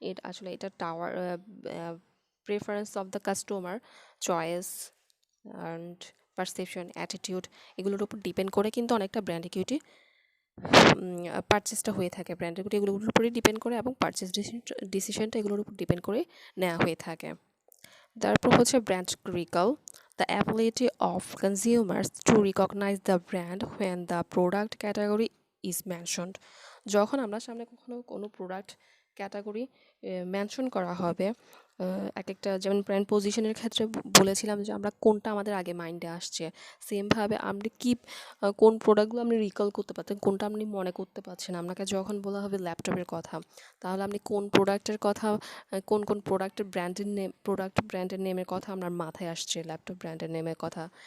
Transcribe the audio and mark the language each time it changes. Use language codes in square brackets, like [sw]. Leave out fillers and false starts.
[bn] আসলে এটা tower [en] preference of the customer, [bn] choice and perception, attitude, এগুলোর উপর ডিপেন্ড করে কিন্তু অনেকটা ব্র্যান্ড ইকুইটি পারচেসটা হয়ে থাকে। ব্র্যান্ড ইকুইটি এগুলোর উপরেই ডিপেন্ড করে এবং পারচেস ডিসিশনটা এগুলোর উপর ডিপেন্ড করে নেওয়া হয়ে থাকে। তারপর হচ্ছে brand recall, [en] the ability of consumers to recognize the brand when the product category is mentioned. [bn] যখন আমরা সামনে কখনো কোনো প্রোডাক্ট ক্যাটাগরি মেনশন করা হবে, এক একটা যেমন ব্র্যান্ড পজিশনের ক্ষেত্রে বলেছিলাম যে আমরা কোনটা আমাদের আগে মাইন্ডে আসছে, সেমভাবে আপনি কি কোন প্রোডাক্টগুলো আপনি রিকল করতে পারতেন, কোনটা আপনি মনে করতে পারছেন। আপনাকে যখন বলা হবে ল্যাপটপের কথা, তাহলে আপনি কোন প্রোডাক্টের কথা, কোন কোন প্রোডাক্টের ব্র্যান্ডের নেমের কথা আপনার মাথায় আসছে, ল্যাপটপ ব্র্যান্ডের নেমের কথা।